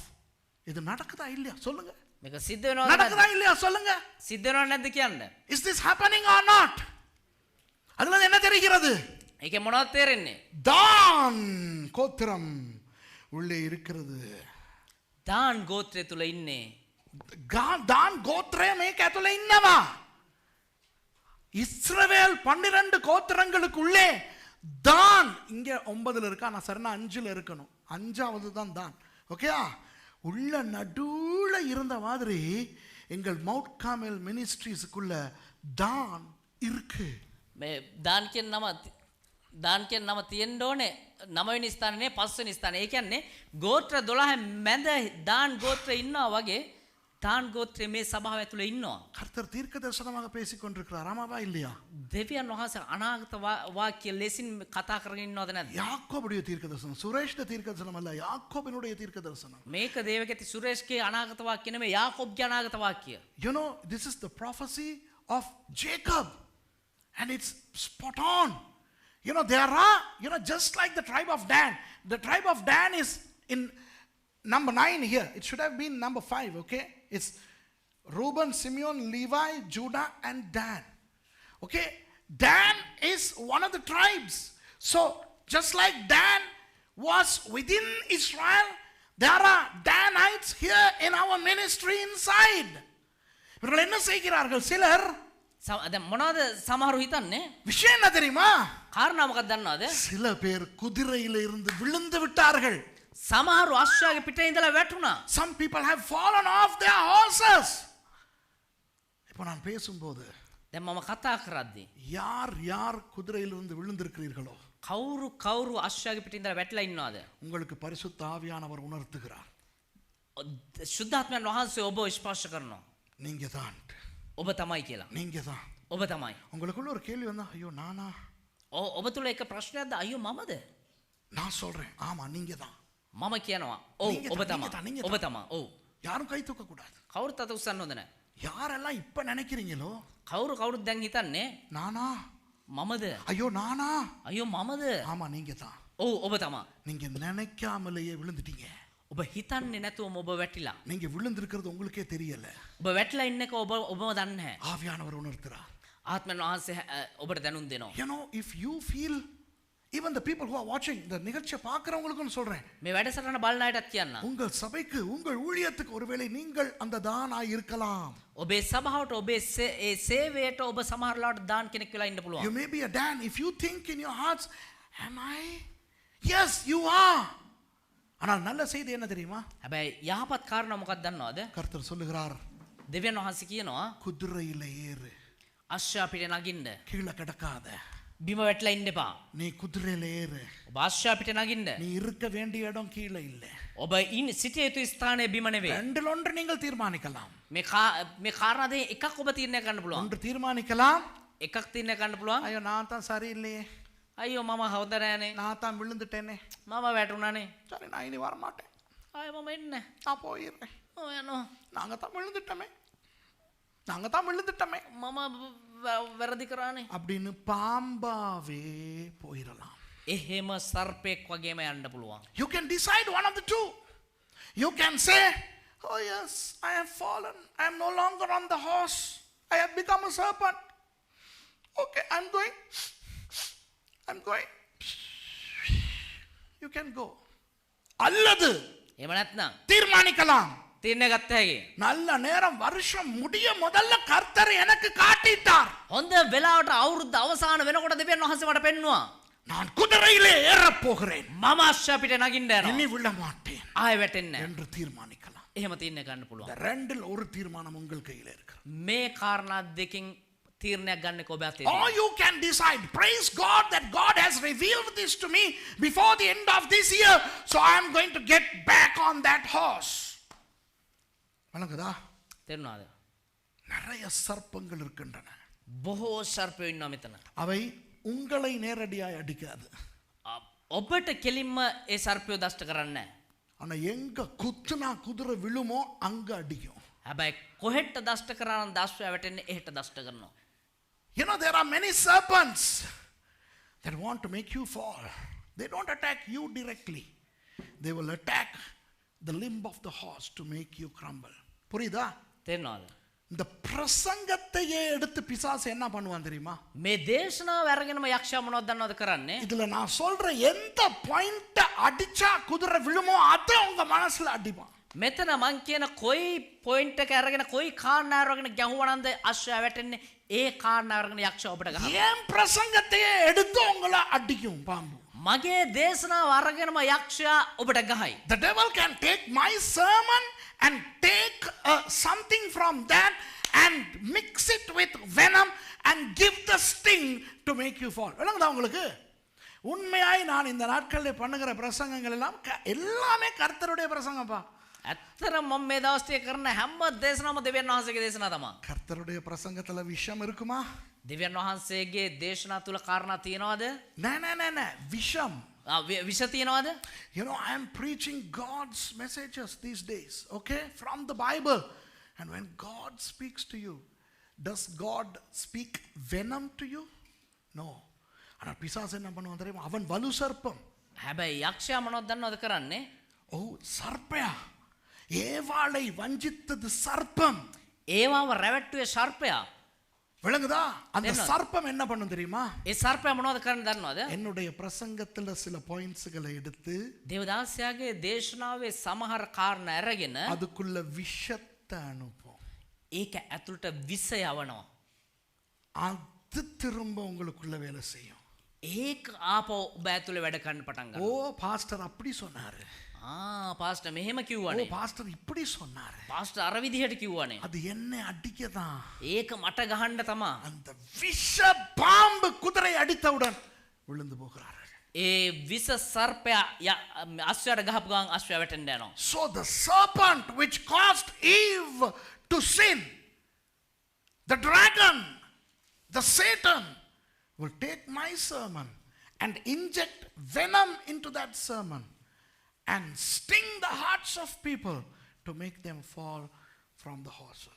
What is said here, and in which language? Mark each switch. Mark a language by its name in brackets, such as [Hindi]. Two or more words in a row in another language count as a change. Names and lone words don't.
[Tamil] இது நடக்குதா இல்லையா சொல்லுங்க? [Sinhala] මේක සිද්ධ වෙනවද [Tamil] நடக்குதா இல்லையா சொல்லுங்க? [Sinhala] සිද්ධ වෙනවද නැද්ද කියන්න? [English] Is this happening or not? [Tamil] அதுல என்ன தெரிகிறது? [Sinhala] ඒකේ මොනවද තේරෙන්නේ? [Tamil] தான் கோத்திரம் உள்ளே இருக்கிறது. [Sinhala] දාන් ගෝත්‍රය තුල ඉන්නේ. [Tamil] தான் கோத்திரம் [Sinhala] මේක ඇතුලේ ඉන්නවා. [Tamil] இஸ்ரவேல் 12 கோத்திரங்களுக்குள்ளே தான் இங்க 9ல இருக்கா, நான் சரினா 5ல இருக்கணும். 5வது தான். ஓகேயா? உள்ள நடுவுல இருந்த மாதிரி எங்கள் மவுண்ட் கார்மெல் மினிஸ்ட்ரீஸ்க்குள்ள தான் இருக்கு. [Sinhala] මේ දාන් කියන නම තියෙන්න ඕනේ 9 වෙනි ස්ථානේ 5 වෙනි ස්ථානේ. ඒ කියන්නේ ගෝත්‍ර 12 මැද දාන් ගෝත්‍රය ඉන්නවා වගේ දාන් ගෝත්‍රය මේ සභාව ඇතුලේ ඉන්නවා. [Tamil] கர்த்தர் தீர்க்க தரிசனமாக பேசிக் கொண்டிருக்கிறார். ஆமாவா இல்லையா? [Sinhala] දෙවියන් වහන්සේ අනාගත වාක්‍ය ලෙසින් කතා කරගෙන ඉන්නවද නැද්ද? [Tamil] யாக்கோபுடைய தீர்க்க தரிசனம், சுரேஷ்ட தீர்க்க தரிசனம் அல்ல, யாக்கோபினுடைய தீர்க்க தரிசனம். [Sinhala] මේක දේවකති සුරේෂ්ගේ අනාගත වාක්‍ය නෙමෙයි යාකෝබ්ගේ අනාගත වාක්‍ය. [English] You know, this is the prophecy of Jacob, and it's spot on. You know, there are, just like the tribe of Dan. The tribe of Dan is in number 9 here. It should have been number 5, okay? It's Reuben, Simeon, Levi, Judah, and Dan. Okay? Dan is one of the tribes. So, just like Dan was within Israel, there are Danites here in our ministry inside. [Tamil] இவர்கள் என்ன செய்கிறார்கள்? சிலர் [Sinhala] දැන් මොනවද සමහරු හිතන්නේ? [Tamil] விஷயம் என்ன தெரியுமா? [Sinhala] කාරණා මොකක්ද දන්නවද? [Tamil] சில பேர் குதிரையில இருந்து விழுந்து விட்டார்கள். [Sinhala] සමහරු අශ්වයාගේ පිටේ ඉඳලා වැටුණා. [English] Some people have fallen off their horses. [Tamil] இப்போ நான் பேசும்போது [Sinhala] දැන් මම කතා කරද්දී [Tamil] யார் குதிரையிலிருந்து விழுந்திருக்கிறீர்களோ [Sinhala] කවුරු අශ්වයාගේ පිටේ ඉඳලා වැටලා ඉන්නවද? [Tamil] உங்களுக்கு பரிசுத்த ஆவியானவர் உணர்த்துகிறார். [Sinhala] සුද්ධාත්මයන් වහන්සේ ඔබ ස්පර්ශ කරනවා. [Tamil] நீங்க தான், [Sinhala] ඔබ තමයි කියලා. [Tamil] நீங்க தான். [Sinhala] ඔබ තමයි. [Tamil] உங்களுக்குள்ள ஒரு கேள்வி வந்தா, ஐயோ நானா? [Sinhala] ඔබ තුල එක ප්‍රශ්නයක්ද? අයියෝ මමද? [Tamil] நான் சொல்றேன், ஆமா நீங்க தான். [Sinhala] මම කියනවා ඔව් ඔබ තමයි. ඔබ තමයි. ඔව්. [Tamil] யாரும் கை தூக்க கூடாது. [Sinhala] කවුරුත් අත උස්සන්න හොඳ නැහැ. [Tamil] யாரெல்லாம் இப்ப நினைக்கிறீங்களோ [Sinhala] කවුරුත් දැන් හිතන්නේ [Tamil] நானா? [Sinhala] මමද? [Tamil] ஐயோ நானா? [Sinhala] අයියෝ මමද? [Tamil] ஆமா நீங்க தான். [Sinhala] ඔව් ඔබ තමයි. [Tamil] நீங்க நினைக்காமலேயே விழுந்துட்டீங்க. [Sinhala] ඔබ හිතන්නේ නැතුවම ඔබ වැටිලා. [Tamil] நீங்க விழுந்திருக்கிறது உங்களுக்கே தெரியல. [Sinhala] ඔබ වැටිලා ඉන්නක ඔබම දන්නේ නැහැ. [Tamil] ஆவியானவர் உணர்த்துறார். [Sinhala] ආත්මයන් වහන්සේ ඔබට දැනුම් දෙනවා. [English] You know, if you feel, even the people who are watching the [Tamil] நிகழ்ச்சியை பார்க்கறவங்களுக்கும் சொல்றேன், [Sinhala] මේ වැඩසටහන බලන අයටත් කියන්න. [Tamil] உங்கள் சபைக்கு, உங்கள் ஊழியத்துக்கு ஒருவேளை நீங்கள் அந்த தானாய் இருக்கலாம். [Sinhala] ඔබේ සභාවට ඔබේ ඒ සේවයට ඔබ සමහරලාට දාන් කෙනෙක් වෙලා ඉන්න [English] You [Sinhala] පුළුවන්. [English] may be a Dan. If you think in your hearts, am I? Yes, you are. [Tamil] ஆனால் நல்ல செய்தி என்ன தெரியுமா? [Sinhala] හැබැයි යහපත් කාරණා මොකක්ද දන්නවද? [Tamil] கர்த்தர் சொல்லுகிறார், [Sinhala] දෙවියන් වහන්සේ කියනවා [Tamil] குதிரையில ஏறு, [Sinhala] අශ්වයා පිටේ නගින්න. [Tamil] கீழே கிடக்காத. [Sinhala] බිම වැටලා ඉන්න එපා. [Tamil] நீ குதிரையில ஏறு. [Sinhala] ඔබ අශ්වයා පිටේ නගින්න. [Tamil] நீ இருக்க வேண்டிய இடம் கீழே இல்ல. [Sinhala] ඔබ ඉන්න සිටිය යුතු ස්ථානය බිම නෙවෙයි. [Tamil] ரெண்டில் ஒன்று நீங்கள் தீர்மானிக்கலாம். [Sinhala] මේ කාරණා දෙක එකක් ඔබ තීරණය කරන්න පුළුවන්. [Tamil] ஒன்று தீர்மானிக்கலாம், [Sinhala] එකක් තීරණය කරන්න පුළුවන්. [Tamil] ஐயோ நான் தான் சரியில்லையே, [Sinhala] අයියෝ මම හවුද නෑනේ. [Tamil] நான் தான் விழுந்துட்டேனே, [Sinhala] මම වැටුණානේ. [Tamil] சரி நான் இனி வரமாட்டேன், [Sinhala] ආයෙ මම එන්නේ [Tamil] நான் போயிடுறேன், [Sinhala] නැහැ. යනවා. [Tamil] நாங்க தான் விழுந்துட்டோமே [Sinhala] මම වැරදි කරානේ. [Tamil] அப்படின்னு பாம்பாவே போயிடலாம். [Sinhala] එහෙම සර්පෙක් වගේම යන්න පුළුවන්. [English] You can decide one of the two. You can say, oh yes, I have fallen, I am no longer on the horse, I have become a serpent. Okay, I'm going. You can go. [Tamil] அல்லது [Sinhala] එහෙම නැත්නම් [Tamil] தீர்மானிக்கலாம், [Sinhala] තීරණය ගත්ත හැකි. [Tamil] நல்ல நேரம் வருஷம் முடிய முதல்ல கர்த்தர் எனக்கு காட்டிட்டார், [Sinhala] හොඳ වෙලාවට අවුරුද්ද අවසාන වෙනකොට දෙවියන් වහන්සේ මට පෙන්නවා. [Tamil] நான் குதிரையிலே ஏறப் போகிறேன், [Sinhala] මම අශ්වයා පිට නගින්න [Tamil] இனி [Sinhala] යනවා. [Tamil] விழ மாட்டேன் [Sinhala] ආයෙ වැටෙන්නේ නැහැ. [Tamil] என்று தீர்மானிக்கலாம். [Sinhala] එහෙම තීරණය ගන්න [Tamil] இந்த [Sinhala] පුළුවන්. [Tamil] ரெண்டில் ஒரு தீர்மானம் உங்கள் கையில் இருக்கிறது. [Sinhala] මේ කාරණා දෙකෙන් තීරණයක් ගන්න ඔබ අතේ. [English] Or you can decide, praise God that God has revealed this to me before the end of this year, so I am going to get back on that horse. [Tamil] வணங்குதா? [Sinhala] තේරුණාද? [Tamil] நிறைய சர்ப்பங்கள் இருக்கின்றன. [Sinhala] බොහෝ සර්පයෝ ඉන්නවා මෙතන. [Tamil] அவை உங்களை நேரடியாய் அடிக்காது. [Sinhala] ඔබට කෙලින්ම ඒ සර්පයෝ දෂ්ට කරන්නේ නැහැ. [Tamil] ஆனா எங்க குத்துனா குதிரை விழுமோ அங்க அடிக்கும். [Sinhala] හැබැයි කොහෙට දෂ්ට කරා නම් දස්වැ වැටෙන්නේ එහෙට දෂ්ට කරනවා. [English] You know, there are many serpents that want to make you fall. They don't attack you directly. They will attack the limb of the horse to make you crumble. [Tamil] புரியுதா? [Sinhala] තේරෙනවද? [Tamil] இந்த பிரசங்கத்தையே எடுத்து பிசாசு என்ன பண்ணுவான் தெரியுமா? [Sinhala] මේ දේශනාව අරගෙනම යක්ෂයා මොනවද දන්නවද කරන්නේ? [Tamil] இதுல நான் சொல்ற எந்த பாயிண்ட் அடிச்சா குதிரை விழுமோ அதை உங்க மனசுல அடிப்பான். [Sinhala] මෙතන මං කියන කොයි පොයින්ට් එක අරගෙන කොයි කාරණාව අරගෙන ගැහුවනන්ද අශ්වයා වැටෙන්නේ ඒ කාරණාව අරගෙන යක්ෂයා ඔබට ගහනවා. [Tamil] ஏன் பிரசங்கத்தையே எடுத்து உங்களை அடிக்கும் பாம்பு. [Sinhala] මගේ දේශනාව අරගෙනම යක්ෂයා ඔබට ගහයි. [English] The devil can take my sermon and take something from that and mix it with venom and give the sting to make you fall. [Tamil] விளங்குதா உங்களுக்கு? உண்மையாய் நான் இந்த நாட்களில் பண்ணுகிற பிரசங்கங்கள் எல்லாம் எல்லாமே கர்த்தருடைய பிரசங்கப்பா. [Sinhala] ඇත්තටම මම මේ දවස්ටේ කරන හැම දේශනාවම දෙවියන් වහන්සේගේ දේශනාව තමයි. [Tamil] கர்த்தருடைய பிரசங்கத்துல விஷம் இருக்குமா? [Sinhala] දෙවියන් වහන්සේගේ දේශනා තුල කාරණා තියනවද? [Tamil] நே விஷம். [Sinhala] විෂ තියනවද? [English] You know, I am preaching God's messages these days, okay, from the Bible. And when God speaks to you, does God speak venom to you? No. [Tamil] ஆனா பிசாசு என்ன பண்ணுவான் தெரியுமா? அவன் வலு சர்ப்பம். [Sinhala] හැබැයි යක්ෂයා මොනවද දන්නවද කරන්නේ? [Tamil] ஓ சர்ப்பயா, ஏவாளை வஞ்சித்தது சர்ப்பம். [Sinhala] ඒවාව රැවට්ටුවේ සර්පයා. [Tamil] விளங்குதா? அந்த சர்ப்பம் என்ன பண்ணும் தெரியுமா? [Sinhala] ඒ සර්පයා මොනවද කරන්නේ දන්නවද? [Tamil] என்னுடைய பிரசங்கத்துல சில பாயிண்ட்ஸ்களை எடுத்து [Sinhala] දේවදාසයාගේ දේශනාවේ සමහර කාරණා අරගෙන [Tamil] அதுக்குள்ள விஷத்தை அனுப்பும். [Sinhala] ඒක ඇතුළට විස යවනවා. [Tamil] அது திரும்ப உங்களுக்குள்ள வேலை செய்யும். [Sinhala] ඒක ආපහු ඔබ ඇතුළේ වැඩ කරන්න පටන් ஓ ගන්නවා. [Tamil] பாஸ்டர் அப்படி சொன்னாரு. [Sinhala] පාස්ටර් මෙහෙම ஓ කිව්වනේ. [Tamil] பாஸ்டர் இப்படி சொன்னாரு. [Sinhala] පාස්ටර් අර විදිහට කිව්වනේ. [Tamil] அது என்ன அடிக்கதான். [Sinhala] ඒක මට ගහන්න තමා. [Tamil] அந்த விஷ பாம்பு குதிரை அடித்தவுடன் விழுந்து போகிறார்கள். [Sinhala] ඒ විස සර්පයා අශ්වයාට ගහපු ගමන් අශ්වයා වැටෙන්න යනවා. [English] So the serpent which caused Eve to sin, the dragon, the Satan will take my sermon and inject venom into that sermon and sting the hearts of people to make them fall from the horses.